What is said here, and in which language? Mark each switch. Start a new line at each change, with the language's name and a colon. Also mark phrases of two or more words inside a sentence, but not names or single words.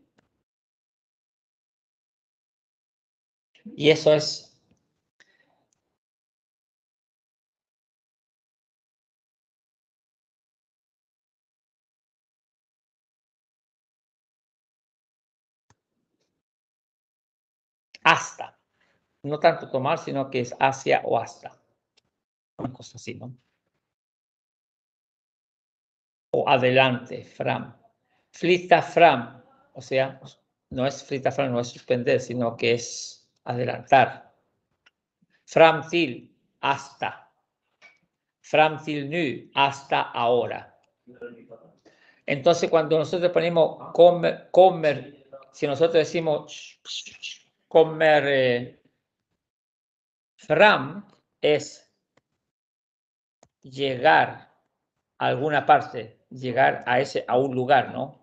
Spanish: Y eso es hasta. No tanto tomar, sino que es hacia o hasta. Una cosa así, ¿no? O adelante, fram.
Swedish: Flytta fram.
Spanish: O sea, no es
Swedish: flytta fram,
Spanish: no es suspender, sino que es adelantar.
Swedish: Fram till, hasta. Fram till nu,
Spanish: hasta ahora. Entonces, cuando nosotros ponemos comer, si nosotros decimos comer fram, es llegar a alguna parte, llegar a un lugar, ¿no?